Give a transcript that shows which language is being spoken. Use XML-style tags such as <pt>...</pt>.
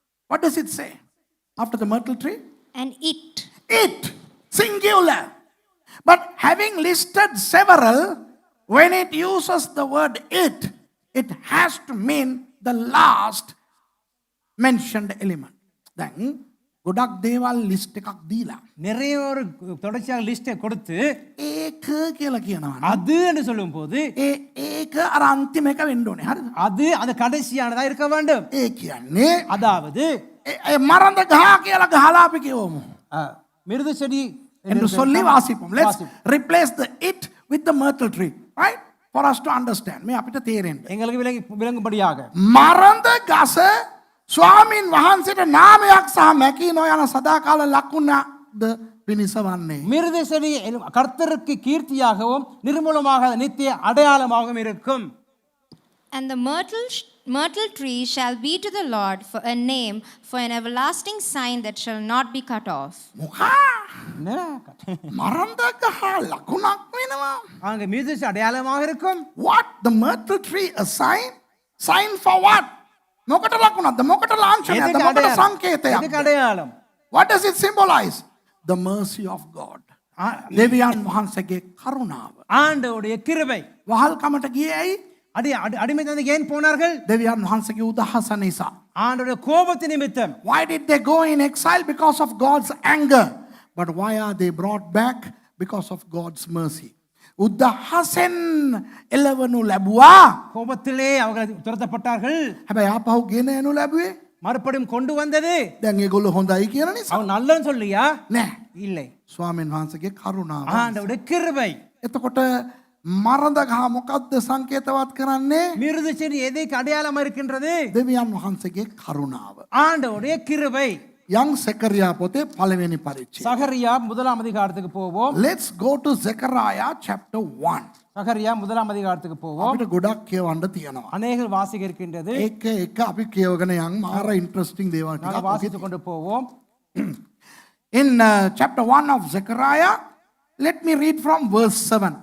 <en>What does it say after the myrtle tree? And it. It, singular. But having listed several, when it uses the word it has to mean the last mentioned element.</en> <si>Then, ගොඩක් දේවල් list එකක් දීලා</si> <ta>நிறைய ஒரு தொடர்ச்சியாக லிஸ்டை கொடுத்து</ta> <si>ඒක කියලා කියනවා.</si> <ta>அது என்று சொல்லும்போது</ta> <si>ඒක අර අන්තිම එක වෙන්න ඕනේ. හරිද?</si> <ta>அது அந்த கடைசியானதா இருக்க வேண்டும்.</ta> <si>ඒ කියන්නේ</si> <ta>அதாவது</ta> <si>මරන්ද ගහ කියලා ගහලා අපි කියවමු.</si> <ta>மிருது செடி என்று சொல்லி வாசிப்போம்.</ta> <en>Let's replace the it with the myrtle tree, right? For us to understand.</en> <si>මේ අපිට තේරෙන්න.</si> <ta>எங்களுக்கு விளங்கும்படியாக</ta> <si>මරන්ද ගස ස්වාමින් වහන්සේට නාමයක් සහ මැකී නොයන සදාකාල ලකුණක්ද පිණිස වන්නේ.</si> <ta>மிருது செடி கர்த்தருக்கு கீர்த்தியாகவும் நிர்மூலமாக நித்திய அடையாளமாகவும் இருக்கும்.</ta> <en>And the myrtle tree shall be to the Lord for a name, for an everlasting sign that shall not be cut off.</en> <si>මොකා? මරන්ද ගහ ලකුණක් වෙනවා.</si> <ta>அங்க மிருது செடி அடையாளமாக இருக்கும்.</ta> <en>What? The myrtle tree a sign? Sign for what?</en> <si>මොකට ලකුණක්ද? මොකට ලාංඡනයක්ද? මොකට සංකේතයක්ද?</si> <ta>எதுக்கு அடையாளம்?</ta> <en>What does it symbolize? The mercy of God.</en> <si>දෙවියන් වහන්සේගේ කරුණාව.</si> <ta>ஆண்டவருடைய கிருபை.</ta> <si>වහල් කමට ගියේ ඇයි?</si> <ta>அடிமைத்தனத்துக்கு ஏன் போனார்கள்?</ta> <si>දෙවියන් වහන්සේගේ උදහස නිසා.</si> <ta>ஆண்டவருடைய கோபத்தின் நிமித்தம்.</ta> <en>Why did they go in exile? Because of God's anger. But why are they brought back? Because of God's mercy.</en> <si>උදහසෙන් එළවනු ලැබුවා.</si> <ta>கோபத்திலே அவர்கள் துரத்தப்பட்டார்கள்.</ta> <si>හැබැයි ආපහු ගෙන යනු ලැබුවේ</si> <ta>மறுபடியும் கொண்டு வந்தது</ta> <si>දැන් ඒගොල්ලෝ හොඳයි කියන නිසා.</si> <ta>அவன் நல்லன்னு சொல்லியா?</ta> <si>නෑ.</si> <ta>இல்லை.</ta> <si>ස්වාමීන් වහන්සේගේ කරුණාව.</si> <ta>ஆண்டவருடைய கிருபை.</ta> <si>එතකොට මරඳ ගහ මොකද්ද සංකේතවත් කරන්නේ?</si> <ta>மிருது செடி எதுக்கு அடையாளமா இருக்கின்றது?</ta> <si>දෙවියන් වහන්සේගේ කරුණාව.</si> <ta>ஆண்டவருடைய கிருபை.</ta> <si>යම් සෙකරියා පොතේ පළවෙනි පරිච්ඡේදය.</si> <ta>சகரியா முதலாம் அதிகாரத்துக்கு போவோம்.</ta> <en>Let's go to Zechariah chapter 1.</en> <ta>சகரியா முதலாம் அதிகாரத்துக்கு போவோம்.</ta> <si>අපිට ගොඩක් කියවන්න තියෙනවා.</si> <ta>அநேக வாசிக்க இருக்கின்றது.</ta> <si>ඒක එක අපි කියවගෙන යන් මාර ඉන්ටරෙස්ටිං දේවල්</si> <ta>நாங்கள்</ta> <si>ටිකක්</si> <ta>வாசித்து கொண்டு போவோம்.</ta> <en>In chapter 1 of Zechariah, let me read from verse 7.</en>